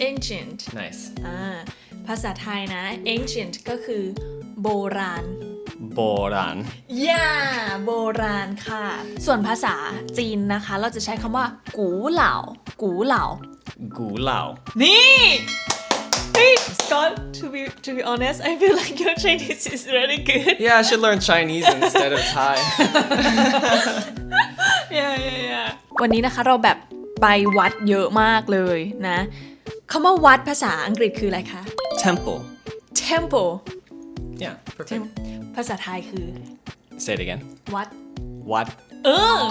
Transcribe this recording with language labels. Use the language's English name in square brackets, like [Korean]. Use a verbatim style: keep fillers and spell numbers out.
[English] ancient Nice. [Thai] อ่าภาษาไทยนะ ancient ก็คือโบราณ Boran. ย่าโบราณค่ะ ส่วนภาษาจีนนะคะ เราจะใช้คำว่า กูเหล่า กูเหล่า [Chinese] Gu Lao. [Thai] นี่เฮ้ย [English] Scott, to be to be honest, I feel like your Chinese is really good. Yeah, I should learn Chinese instead of Thai. Yeah, yeah, yeah. [Thai] วันนี้นะคะเราแบบไปวัดเยอะมากเลยนะคำว่าวัดภาษาอังกฤษคืออะไรคะ [English] Temple. temple Yeah, perfect. [Thai] ภาษาไทยคือ [English] Say it again. [Thai] วัด Wat. เออ